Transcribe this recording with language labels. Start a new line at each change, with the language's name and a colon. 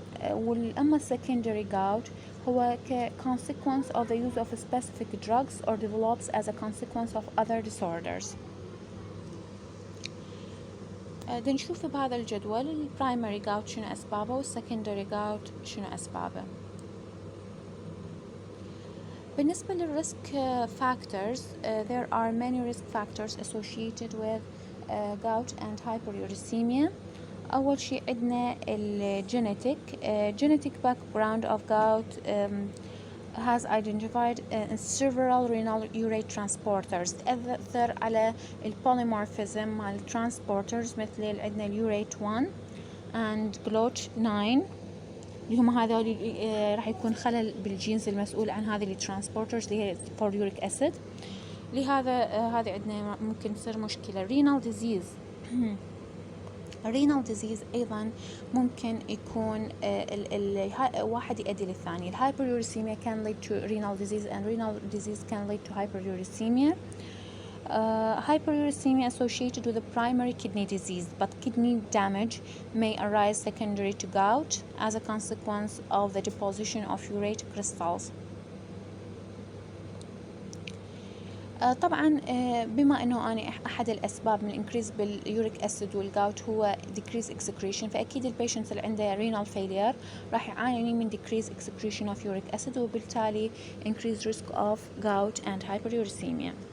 English: والأما secondary gout هو consequence of the use of specific drugs or develops as a consequence of other disorders.
Arabic: نشوف بهذا الجدول البرايمري gout شنو أسبابه والسكندري gout شنو أسبابه. بالنسبة للريسك
English: factors there are many risk factors associated with gout and hyperuricemia.
Arabic: أول شيء عندنا الجينيتيك.
English: genetic background of gout has identified several renal urate transporters
Arabic: تأثر على البوليمورفيزم مع الترانسبورترز مثل عندنا اليوريت 1
English: and GLOT 9
Arabic: اللي هم هذول راح يكون خلل بالجينز المسؤول عن هذه الترانسبورترز اللي هي فوريوريك أسيد. لهذا هذه عندنا ممكن تصير مشكلة.
English: renal disease renal disease
Arabic: أيضا ممكن يكون واحد يؤدي للثاني.
English: الهايبريوريسيميا can lead to renal disease and renal disease can lead to hyperuricemia. Hyperuricemia associated with the primary kidney disease, but kidney damage may arise secondary to gout as a consequence of the deposition of urate crystals.
Arabic: طبعا بما انه انا احد الاسباب من الانكريز باليوريك اسيد والجاوت هو
English: decrease excretion،
Arabic: فاكيد البيشنتس اللي عنده
English: renal failure
Arabic: راح يعاني من
English: decrease excretion of uric acid
Arabic: وبالتالي
English: increase risk of gout and hyperuricemia.